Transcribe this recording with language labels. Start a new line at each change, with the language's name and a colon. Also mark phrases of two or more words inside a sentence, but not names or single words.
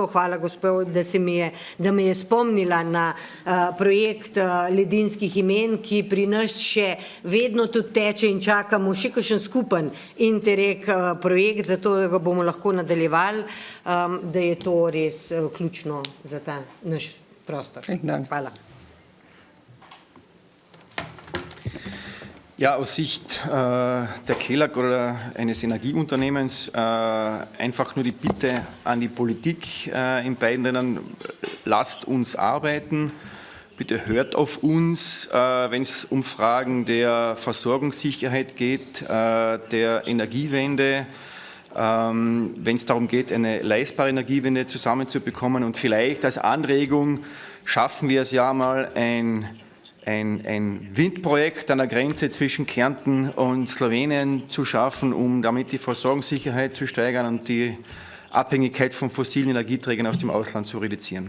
Slovenian: Hvala gospod, da me je spomnila na projekt ledinskih imen, ki pri nas še vedno tudi teče in čakamo še kakšen skupen Interreg projekt, zato da ga bomo lahko nadaljevali, da je to res ključno za ta naš prostor. Hvala.
German: Ja, aus Sicht der KELAG oder eines Energieunternehmens einfach nur die Bitte an die Politik in beiden Ländern, lasst uns arbeiten, bitte hört auf uns, wenn es um Fragen der Versorgungssicherheit geht, der Energiewende, wenn es darum geht, eine leistbare Energiewende zusammenzubekommen und vielleicht als Anregung schaffen wir es ja mal ein Windprojekt an der Grenze zwischen Kärnten und Slowenien zu schaffen, um damit die Versorgungssicherheit zu steigern und die Abhängigkeit von fossilen Energieträgern aus dem Ausland zu reduzieren.